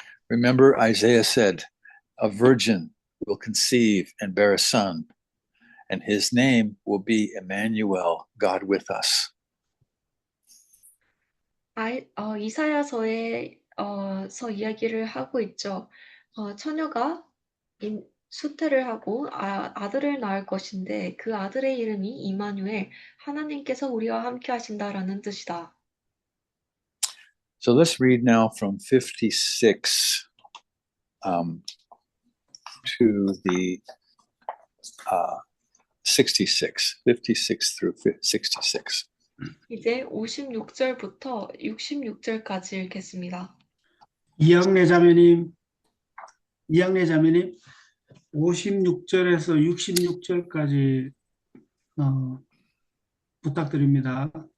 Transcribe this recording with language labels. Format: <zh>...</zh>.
<en>Remember, Isaiah said, a virgin will conceive and bear a son, and his name will be Emmanuel, God with us.</en> <ko>이사야서에서 이야기를 하고 있죠. 처녀가 수태를 하고 아들을 낳을 것인데 그 아들의 이름이 이마누엘, 하나님께서 우리와 함께 하신다라는 뜻이다.</ko> <en>So let's read now from 56 to the 56 through 66.</en> <ko>이제 56절부터 66절까지 읽겠습니다. 이학래 자매님 56절에서 66절까지 부탁드립니다.</ko>